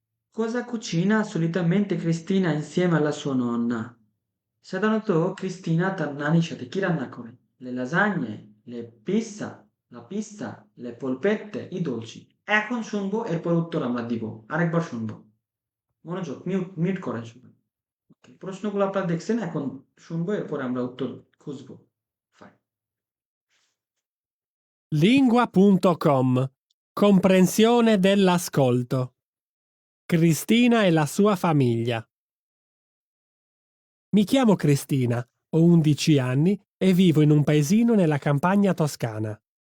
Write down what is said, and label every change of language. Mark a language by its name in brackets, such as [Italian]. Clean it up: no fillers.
[Italian] Cosa cucina solitamente Cristina insieme alla sua nonna? [Bangla] সাধারণত Christina তার নানির সাথে কি রান্না করে? [Italian] Le lasagne, le pizza, la pizza, le polpette, i dolci. [Bangla] এখন শুনবো, এরপর উত্তর আমরা দিব। আরেকবার শুনবো। মনোযোগ, মিউট করেন সবাই। Okay, প্রশ্নগুলো আপনারা দেখছেন, এখন শুনবো, এরপর আমরা উত্তর খুঁজবো। [Italian] Fine. Lingua.com. Comprensione dell'ascolto. Cristina e la sua famiglia. Mi chiamo Cristina, ho 11 anni e vivo in un paesino nella campagna toscana.